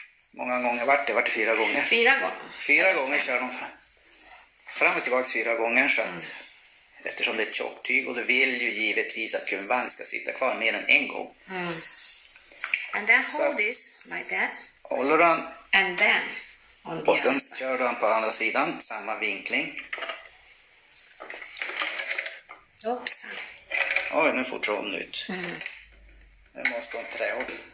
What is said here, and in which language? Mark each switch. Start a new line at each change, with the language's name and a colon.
Swedish: Många gånger vart det 4 gånger. 4 gånger. 4 gånger kör de fram och tillbaka 4 gånger, så att eftersom det är ett tjockt tyg och du vill ju givetvis att gummiband ska sitta kvar mer än en gång.
English: And then hold this like that.
Swedish: Håller den.
English: And then on the
Swedish: Och sen
English: other side.
Swedish: kör den på andra sidan, samma vinkling. Oops. Oj, nu får tråden ut. Nu måste hon trä upp.